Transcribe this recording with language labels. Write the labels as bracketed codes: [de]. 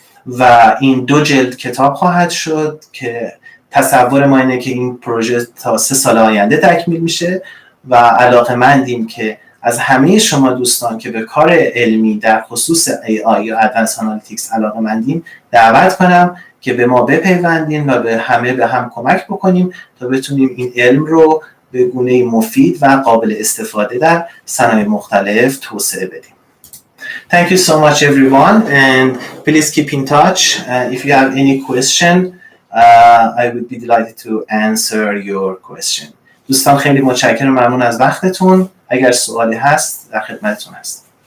[fa] و این 2 جلد کتاب خواهد شد که تصور ما اینه که این پروژه تا 3 سال آینده تکمیل میشه و علاقه‌مندیم که از همه شما دوستان که به کار علمی در خصوص AI یا Advanced Analytics علاقه‌مندیم دعوت کنم که به ما بپیوندین و به هم کمک بکنیم تا بتونیم این علم رو به گونه مفید و قابل استفاده در صنایع مختلف توسعه بدیم. [en] Thank you so much everyone, and please keep in touch. If you have any question, I would be delighted to answer your question. [fa] دوستان خیلی متشکرم، ممنون از وقتتون. اگر سوالی هست در خدمتتون هستم.